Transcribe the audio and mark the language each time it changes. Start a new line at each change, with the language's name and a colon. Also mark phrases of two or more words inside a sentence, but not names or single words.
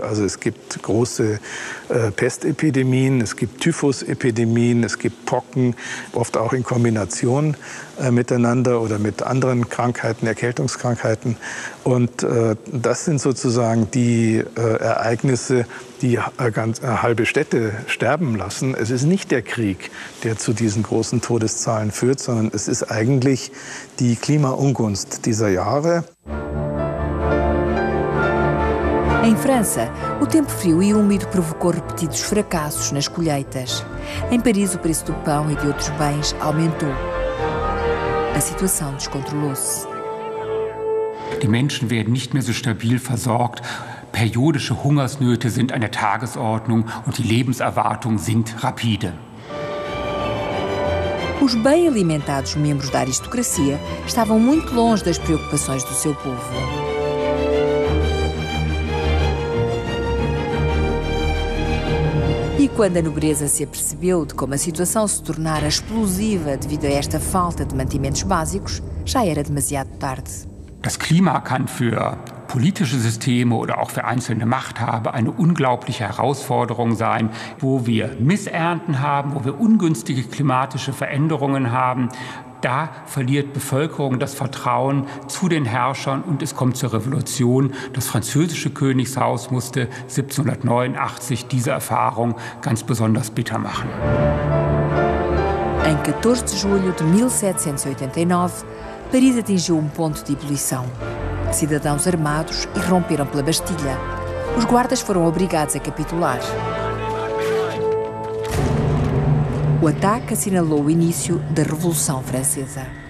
German: Also es gibt große Pestepidemien, es gibt Typhusepidemien, es gibt Pocken, oft auch in Kombination miteinander oder mit anderen Krankheiten, Erkältungskrankheiten. Und das sind sozusagen die Ereignisse, die halbe Städte sterben lassen. Es ist nicht der Krieg, der zu diesen großen Todeszahlen führt, sondern es ist eigentlich die Klimaungunst dieser Jahre.
Portuguese: Em França, o tempo frio e úmido provocou repetidos fracassos nas colheitas. Em Paris, o preço do pão e de outros bens aumentou. A situação descontrolou-se.
German: Die Menschen werden nicht mehr so stabil versorgt. Periodische Hungersnöte sind an der Tagesordnung und die Lebenserwartung sinkt rapide. Os bem alimentados membros da aristocracia estavam muito longe das preocupações do seu povo. E quando a nobreza se apercebeu de como a situação se tornara explosiva devido a esta falta de mantimentos básicos, já era demasiado tarde. Das Klima kann für politische Systeme oder auch für einzelne Machthaber eine unglaubliche Herausforderung sein, wo wir Missernten haben, wo wir ungünstige klimatische Veränderungen haben. Da verliert Bevölkerung das Vertrauen zu den Herrschern und es kommt zur Revolution. Das französische Königshaus musste 1789 diese Erfahrung ganz besonders bitter machen.
Portuguese: Em 14 de julho de 1789, Paris atingiu ponto de ebulição. Cidadãos armados irromperam pela Bastilha. Os guardas foram obrigados a capitular. O ataque assinalou o início da Revolução Francesa.